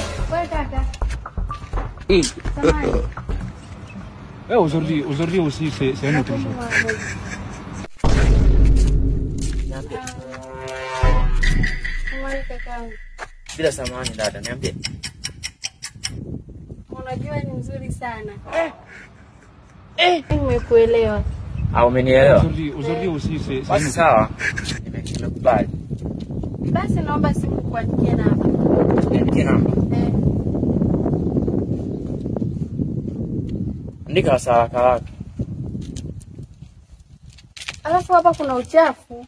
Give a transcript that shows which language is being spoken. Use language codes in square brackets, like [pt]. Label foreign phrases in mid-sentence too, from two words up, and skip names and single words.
[sw] Wewe kaka. Samahani. [fr] Aujourd'hui aussi c'est un autre jour. [sw] Bila samahani dada, niambie. Unajua ni mzuri sana. Nimekuelewa. Umenielewa? [fr] Aujourd'hui aussi c'est [sw] Basi sawa. Nimekubali. Basi naomba simu kuandikia namba. Niandike namba. Andika haraka. Alafu hapa kuna uchafu.